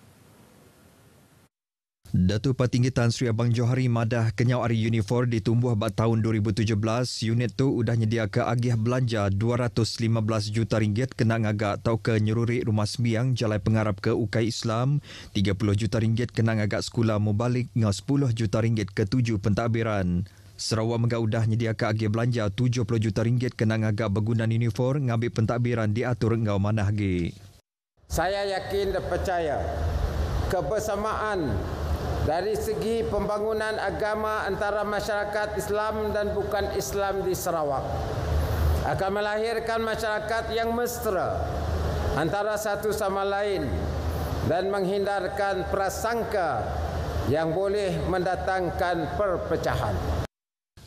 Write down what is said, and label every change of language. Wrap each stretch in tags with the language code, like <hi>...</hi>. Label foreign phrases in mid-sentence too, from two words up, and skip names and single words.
<iba>Datuk Patinggi Tan Sri Abang Johari madah kenyau ari Unifor ditumbuh bak tahun 2017, unit tu udah nyedia ke agih belanja 215 juta ringgit kena ngagak tau ke Nyerurik Rumah Sembiang Jalai Pengarap ke Ukai Islam, 30 juta ringgit kena ngagak sekolah mubalik dengan 10 juta ringgit ke 7 pentadbiran. Sarawak megak udah nyedia ke agih belanja 70 juta ringgit kena ngagak bergunan Unifor ngambil pentadbiran diatur ngau manah gi.</iba> <ms>Saya yakin dan percaya kebersamaan dari segi pembangunan agama antara masyarakat Islam dan bukan Islam di Sarawak akan melahirkan masyarakat yang mesra antara satu sama lain dan menghindarkan prasangka yang boleh mendatangkan perpecahan.</ms>